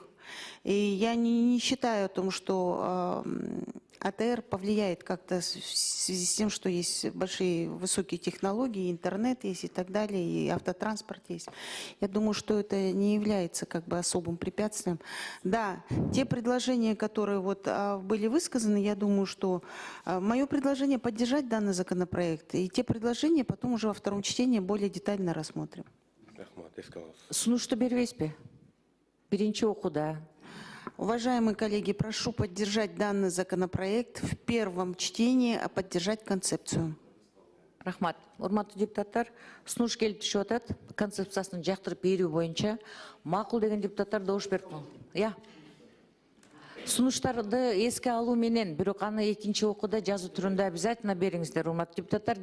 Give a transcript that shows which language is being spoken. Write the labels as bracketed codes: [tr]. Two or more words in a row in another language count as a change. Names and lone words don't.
[ru] И я не считаю о том, что АТР повлияет как-то в связи с тем, что есть большие высокие технологии, интернет есть и так далее, и автотранспорт есть. Я думаю, что это не является как бы особым препятствием. Да, те предложения, которые вот были высказаны, я думаю, что мое предложение поддержать данный законопроект, и те предложения потом уже во втором чтении более детально рассмотрим. [ky] Сунушту бербейсизби? Биринчи окууда. [ru] Уважаемые коллеги, прошу поддержать данный законопроект в первом чтении, а поддержать концепцию. [ky] Рахмат. Урматтуу депутаттар, сунуш келип түшүп атат. Концепциясын жактырып берүү боюнча макул деген депутаттар добуш берипти. Сунуштарды эске алуу менен, бирок аны экинчи окууда жазуу түрүндө [ru] обязательно [ky] бериңиздер, урматтуу депутаттар.